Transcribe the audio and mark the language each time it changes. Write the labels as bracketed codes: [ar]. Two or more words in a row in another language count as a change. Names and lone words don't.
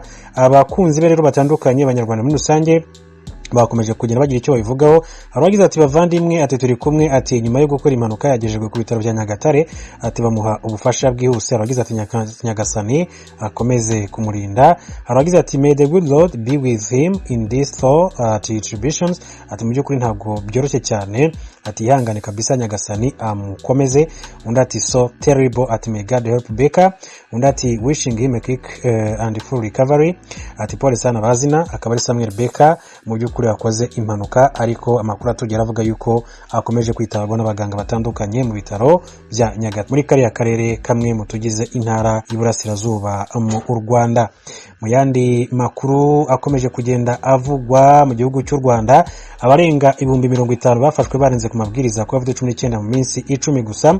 [rw] Abakunzi be rero batandukanye, abanyarwanda muri rusange bakomeje kugenda bagira icyo babivugaho. Aragize ati bavandimwe, ati turi kumwe, ati nyuma yo gukora impanuka yagejejwe ku bitaro bya Nyagatare, ati bamuha ubufasha bwihuse. Aragize ati Nyagasani akomeze kumurinda. Aragize ati [en] may the good Lord be with him in this thought tribulations. [rw] Ati mu by'ukuri ntabwo byoroshye cyane, ati ihangane kabisa Nyagasani amukomeze. Undi ati [en] so terrible, [rw] ati [en] may God help Beka. [rw] Undi ati [en] wishing him a quick and full recovery. [sw] Ati pole sana bazina. [rw] Akaba ari Samuel Beka mu by'ukuri yakoze impanuka, ariko amakuru atugera avuga yuko akomeje kwitabwaho n'abaganga batandukanye mu bitaro bya Nyagatare muri kariya karere kamwe mu tugize intara y'Iburasirazuba mu Rwanda. Mu yandi makuru akomeje kugenda avugwa mu gihugu cy'u Rwanda, abarenga 50,000 bafashwe barenze ku mabwiriza kwa COVID-19 mu minsi 10 gusa.